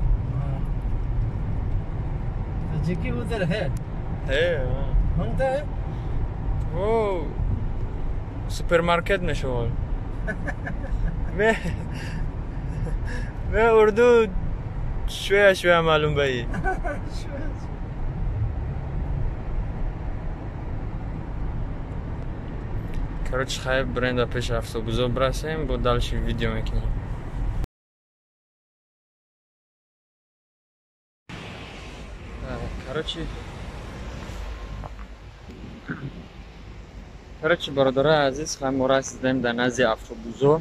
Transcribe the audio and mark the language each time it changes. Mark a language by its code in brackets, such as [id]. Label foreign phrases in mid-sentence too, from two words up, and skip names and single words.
[hi] हाँ। तो जगह उधर है। हाँ। मांगता है? वो सुपरमार्केट में शोल। मैं उर्दू [ar] شوية معلوم [hi] भाई. [tg] Короче, хай бренда пише автобусо брасем, бо дальше видео мекинем. Короче, бародарай азиз, хай мо расидем дар назди автобусо.